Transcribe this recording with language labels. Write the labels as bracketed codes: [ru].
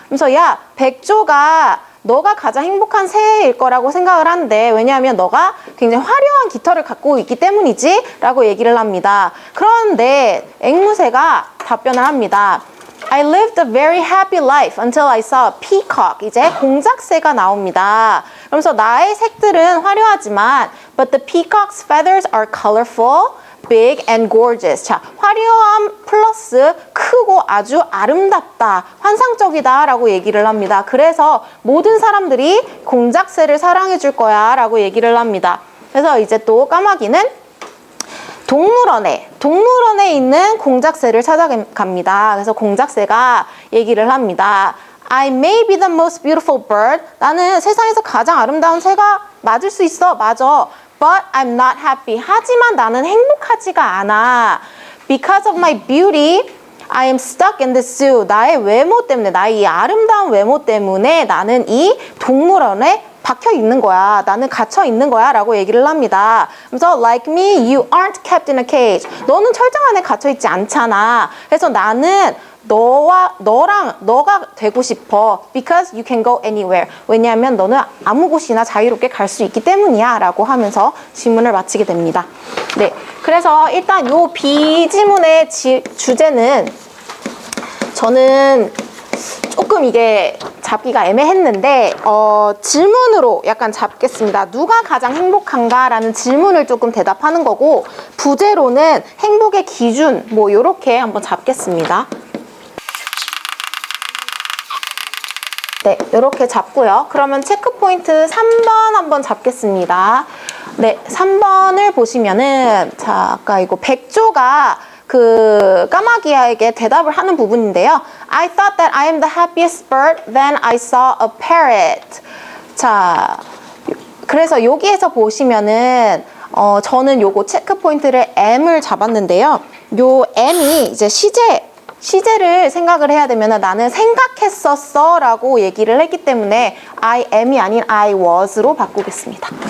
[ko] 그래서 야, 백조가 너가 가장 행복한 새일 거라고 생각을 한대. 왜냐하면 너가 굉장히 화려한 깃털을 갖고 있기 때문이지 라고 얘기를 합니다. 그런데 앵무새가 답변을 합니다. [en] I lived a very happy life until I saw a peacock. [ko] 이제 공작새가 나옵니다. 그러면서 나의 색들은 화려하지만 [en] but the peacock's feathers are colorful, big and gorgeous. [ko] 자, 화려함 플러스 크고 아주 아름답다, 환상적이다 라고 얘기를 합니다. 그래서 모든 사람들이 공작새를 사랑해 줄 거야 라고 얘기를 합니다. 그래서 이제 또 까마귀는 동물원에 있는 공작새를 찾아갑니다. 그래서 공작새가 얘기를 합니다. [en] I may be the most beautiful bird. [ko] 나는 세상에서 가장 아름다운 새가 맞을 수 있어. 맞아. [en] But I'm not happy. [ko] 하지만 나는 행복하지가 않아. [en] Because of my beauty, I am stuck in this zoo. [ko] 나의 외모 때문에, 나의 이 아름다운 외모 때문에 나는 이 동물원에 박혀 있는 거야. 나는 갇혀 있는 거야 라고 얘기를 합니다. 그래서 [en] like me, you aren't kept in a cage. [ko] 너는 철장 안에 갇혀 있지 않잖아. 그래서 나는 너가 되고 싶어. [en] Because you can go anywhere. [ko] 왜냐하면 너는 아무 곳이나 자유롭게 갈 수 있기 때문이야 라고 하면서 질문을 마치게 됩니다. 네, 그래서 일단 요 B지문의 주제는 저는 조금 이게 잡기가 애매했는데 질문으로 약간 잡겠습니다. 누가 가장 행복한가? 라는 질문을 조금 대답하는 거고 부제로는 행복의 기준 뭐 요렇게 한번 잡겠습니다. 네, 요렇게 잡고요. 그러면 체크포인트 3번 한번 잡겠습니다. 네, 3번을 보시면은 자, 아까 이거 백조가 그 까마귀에게 대답을 하는 부분인데요. [en] I thought that I am the happiest bird, then I saw a parrot. [ko] 자, 그래서 여기에서 보시면은 저는 요거 체크 포인트를 M을 잡았는데요. 요 M이 이제 시제를 생각을 해야 되면 나는 생각했었어 라고 얘기를 했기 때문에 I am이 아닌 I was로 바꾸겠습니다.